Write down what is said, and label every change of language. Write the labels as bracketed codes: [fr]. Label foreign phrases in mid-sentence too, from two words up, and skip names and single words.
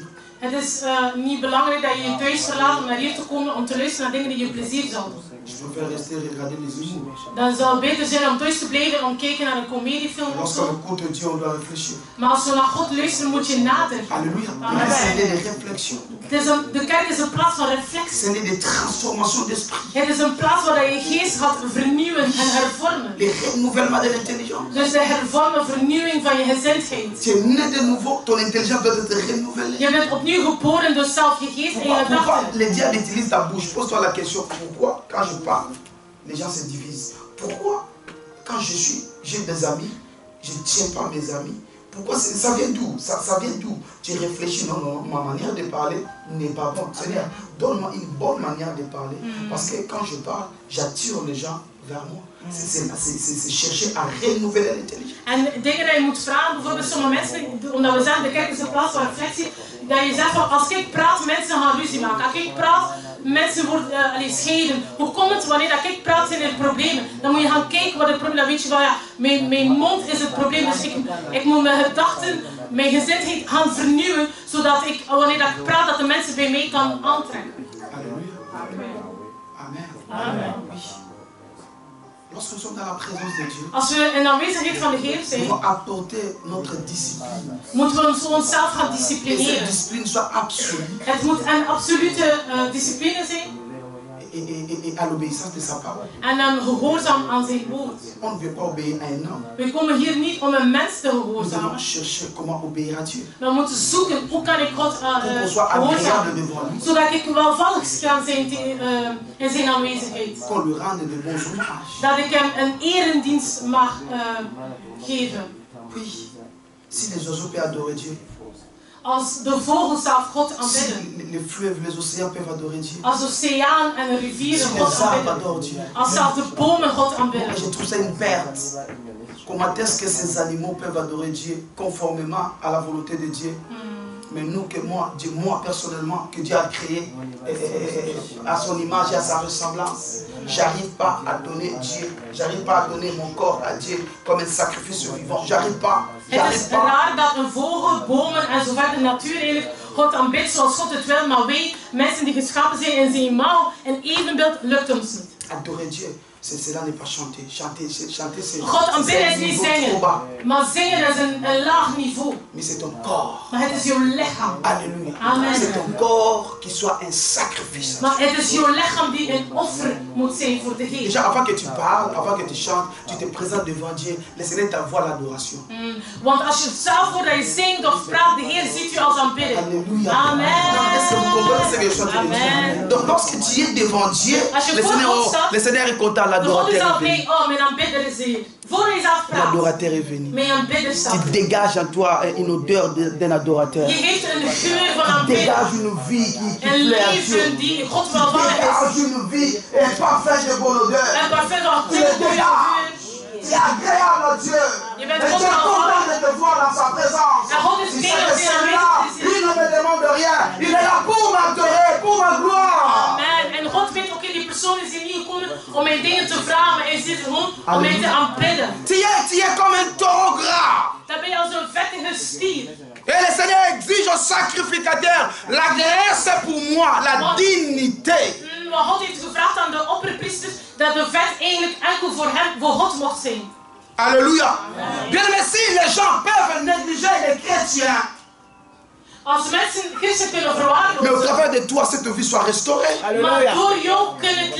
[nl] Het is niet belangrijk dat je je thuis verlaat om naar hier te komen om te luisteren naar dingen die je plezier zal doen. [fr] Je préfère rester et regarder les humours. [nl] Dan zou het beter zijn om thuis te blijven om te kijken naar een comediefilm of [fr] Lorsqu'on [nl] zo. [fr] écoute Dieu, on doit réfléchir. [nl] Maar als we naar God luisteren, moet je nadenken. [fr] Alléluia. Amen. C'est des réflexions. [nl] De kerk is een plaats van reflectie. [fr] C'est des transformations d'esprit. [nl] Het is een plaats waar je geest gaat vernieuwen en hervormen. [fr] Les renouvellements de l'intelligence. [nl] Dus de hervormen, vernieuwing van je gezindheid. [fr] Tu es né de nouveau, ton intelligence doit être renouvelée. [nl] Je bent opnieuw geboren, dus zelf je geest en je [fr] Pourquoi [nl] gedachten. [fr] le diable utilise ta bouche? Pose-toi la question, pourquoi quand je parle, les gens se divisent? Pourquoi quand j'ai des amis, je ne tiens pas mes amis? Pourquoi ça vient d'où? Ça vient d'où? Tu réfléchis, non, ma manière de parler n'est pas bonne. Seigneur, donne-moi une bonne manière de parler. Parce que quand je parle, j'attire les gens vers moi. C'est chercher à renouveler l'intelligence. [nl] En dingen die je moet vragen, bijvoorbeeld sommige mensen, omdat we zeggen de kerk is een plaats van reflectie, dat je zegt van als ik praat, mensen gaan ruzie maken. Als ik praat, mensen worden scheiden. Hoe komt het wanneer dat ik praat, zijn er problemen? Dan moet je gaan kijken wat het probleem is. Dan weet je van ja, mijn mond is het probleem. Dus ik moet mijn gedachten, mijn gezindheid gaan vernieuwen, zodat ik, wanneer dat ik praat, dat de mensen bij mij kan aantrekken. [fr] Alléluia. Amen. Amen. Amen. Lorsque nous sommes dans la présence de Dieu, [nl] Als we in de aanwezigheid van de Heer [fr] nous [nl] zijn, [fr] devons apporter notre discipline. [nl] moeten we onszelf gaan [fr] Et cette [nl] disciplineren. [fr] discipline soit absolue [nl] Het moet een absolute discipline zijn [fr] et à l'obéissance de sa parole. [nl] en een gehoorzaam aan zijn woord. [fr] On ne veut pas obéir à un homme. [nl] We komen hier niet om een mens te [fr] Nous [nl] gehoorzamen. [fr] devons chercher comment obéir à Dieu. [nl] We moeten zoeken hoe kan ik God [fr] Pour qu'on soit agréable [nl] gehoorzamen. [fr] devant lui. [nl] Zodat ik welvallig kan zijn in zijn aanwezigheid. [fr] Qu'on lui rende de bons hommages. [nl] Dat ik hem een erendienst mag geven. [fr] Oui. Si les oiseaux peuvent adorer Dieu. [nl] Als de vogels zelf God [fr] Si [nl] aanbidden. [fr] les fleuves, les océans peuvent adorer Dieu. [nl] Als de oceaan en de rivieren [fr] Si [nl] God [fr] les arbres [nl] aanbidden. [fr] adorent Dieu. [nl] Als zelfs de bomen God aanbidden. [fr] Je trouve ça une perte. Comment est-ce que ces animaux peuvent adorer Dieu conformément à la volonté de Dieu? Mais nous, moi personnellement, que Dieu a créé à son image et à sa ressemblance, j'arrive pas à donner Dieu, j'arrive pas à donner mon corps à Dieu comme un sacrifice vivant. J'arrive pas. [nl] Het is raar dat een vogel, bomen en zo verder de natuur eigenlijk God aanbidt zoals God het wil, maar wij, mensen die geschapen zijn in zijn imago en evenbeeld, lukt ons niet. [fr] Adorer Dieu, cela n'est pas chanter. Chanter c'est [nl] God aanbidden is [fr] un [nl] niet [fr] niveau trop [nl] zingen, [fr] bas. [nl] maar zingen is een laag niveau. [fr] Mais c'est ton corps. [nl] Maar het is jouw lichaam. [fr] Alléluia. Amen. C'est ton corps qui soit un sacrifice. [nl] Maar het is jouw lichaam die een offer moet zijn voor de Heer. [fr] Déjà, avant que tu parles, avant que tu chantes, tu te présentes devant Dieu. Le Seigneur t'envoie l'adoration. [nl] Want als je zelf voordat je zingt of praat, de Heer ziet je als aanbidder. [fr] Alléluia. Amen. Est-ce que vous comprenez ce que je suis en train de Amen. dire? Donc, lorsque tu es devant Dieu, [nl] Als je voor God staat, [fr] le Seigneur est content, [nl] de God is [fr] l'adorateur [nl] al [fr] est venu. [nl] blij, oh mijn aanbidder is hier. Voor je zelf praat, [fr] L'adorateur est venu. [nl] mijn aanbidder staat. [fr] Tu dégages en toi une odeur d'un adorateur. [nl] Je heeft een geur van [fr] Tu [nl] aanbidder. [fr] dégages une vie qui [nl] Een [fr] plaît à Dieu. [nl] leven die God [fr] Tu [nl] welvallig is. [fr] dégages une vie, un parfum de bonne odeur. [nl] Een parfum van [fr] Tu es [nl] goede [fr] déjà, [nl] geur. [fr] tu es agréable à Dieu. [nl] Je [fr] Et [nl] bent [fr] tu [nl] God [fr] es content [nl] welvallig. [fr] de te voir dans sa présence. [nl] En God is [fr] Tu [nl] blij [fr] sais [nl] dat [fr] que [nl] hij [fr] celui-là, [nl] aanwezig is. [fr] il ne me demande rien. Il est là pour m'adorer, pour ma gloire. Amen. [nl] En God weet ook, die persoon is hier niet gekomen om mij dingen te vragen, maar hij is hier gewoon om mij te aanbidden. [fr] Tu es comme un taureau gras. [nl] Dan ben je als een vettige stier. [fr] Et le Seigneur exige au sacrificateur la graisse pour moi, la dignité. [nl] Maar God heeft gevraagd aan de opperpriesters dat de vet eigenlijk enkel voor hem, voor God mocht zijn. [fr] Alléluia. Bien aimé, si les gens peuvent négliger les chrétiens, [nl] Als mensen christen kunnen [fr] mais au [nl] verwaarlozen, [fr] travers de toi, cette vie soit restaurée. [nl] maar door jou kunnen het